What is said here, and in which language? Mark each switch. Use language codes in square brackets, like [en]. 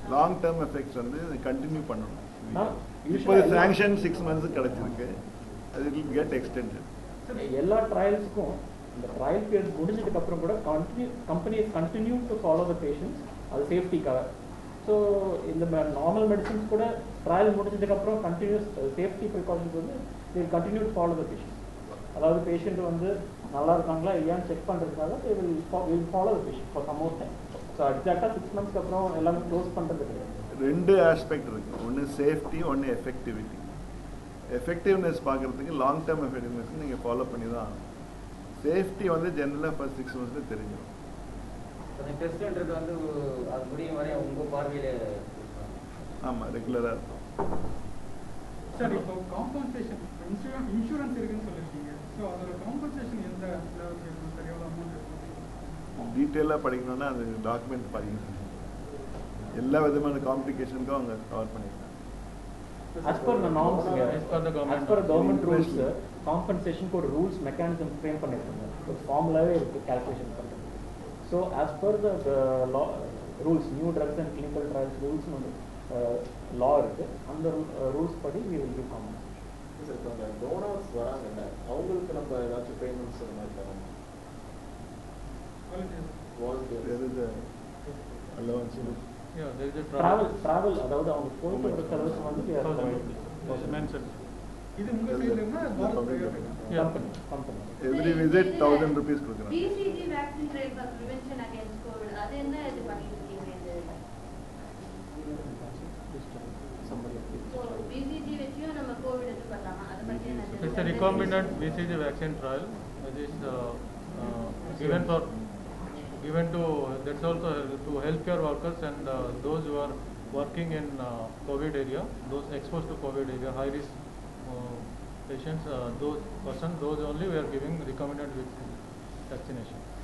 [ta] Long term effects வந்து continue பண்ணணும். இப்போ சாங்ஷன் 6 months கிடச்சிருக்கு, அது [en] Will get extended. [ta] எல்லா ட்ரையல்ஸுக்கும் இந்த ட்ரையல் பீரியட் முடிஞ்சதுக்கு அப்புறம் கூட companies [en] continue to follow the patients, [ta] அது சேஃப்டிக்காக. [en] so இந்த normal medicines [ta] கூட ட்ரையல் முடிஞ்சதுக்கப்புறம் [en] Continues safety precautions வந்து they will continue to follow the patient. [ta] அதாவது பேஷண்ட் வந்து நல்லா இருக்காங்களா இல்லையான்னு செக் பண்ணுறதுக்காக [en] they will follow the patient for some more time. [ta] So எக்ஸாக்டாக 6 monthsக்கு அப்புறம் எல்லாமே க்ளோஸ் பண்ணுறது கிடையாது. 2 ஆஸ்பெக்ட் இருக்குது, ஒன்று சேஃப்டி, ஒன்று எஃபெக்டிவிட்டி. எஃபெக்டிவ்னஸ் பார்க்குறதுக்கு லாங் டேர்ம் எஃபெக்டிவ்னஸ் நீங்கள் ஃபாலோ பண்ணி தான் ஆகணும். சேஃப்டி வந்து ஜென்ரலாக ஃபர்ஸ்ட் 6 months தெரிஞ்சிடும். அந்த டெஸ்ட்ன்றது வந்து அது முடியும் வரை உங்கள் பார்வையில் ஆமாம் ரெகுலராக இருக்கும். சார் இப்போ காம்பன்சேஷன் இன்சூரன்ஸ் இருக்குன்னு சொல்லியிருக்கீங்க, ஸோ அதோட காம்பன்சேஷன் எந்த லெவலுக்கு இருக்கும் சார்? எவ்வளோ அமௌண்ட் இருக்கும்? டீட்டெயிலாக படிக்கணும்னா அது டாக்குமெண்ட் படிக்கணும். எல்லா விதமான காம்ப்ளிகேஷனுக்கும் அவங்க கவர் பண்ணியிருக்காங்க. [en] As per the norms, As per the government. as per government rules, compensation க்கு ஒரு rules mechanism frame பண்ணிருக்காங்க. [ta] ஒரு ஃபார்முலாவே இருக்கு calculation பண்றது. [en] So as per the law rules, new drugs and clinical trials rules வந்து law இருக்கு. [ta] அந்த rules படி [en] we will give compensation. [ta] Sir இப்போ அந்த டோனர்ஸ் வராங்கல்ல, அவங்களுக்கு நம்ம ஏதாச்சும் பேமெண்ட்ஸ் அந்த மாதிரி தரோம்? [en] Volunteers. Allowance. Yeah, there is a [ta] travel அதாவது அவங்க போயிட்டு வர செலவுக்கு வந்து [en] we are providing. mentioned. [ta] இது உங்க சைடுல இருந்தா [en] company Every visit 1000 rupees கொடுக்குறாங்க. BCG vaccine trial for prevention against COVID, [ta] அது என்ன இது பண்ணிட்டு இருக்கீங்க? So BCG வச்சியும் நம்ம கோவிட் இது பண்ணலாமா? அத பத்தி என்ன? [en] It's a recombinant BCG vaccine trial. It is given for given to, that's also to healthcare workers and those who are working in COVID area, those exposed to COVID area, high risk patients, those only we are giving recommended vaccination.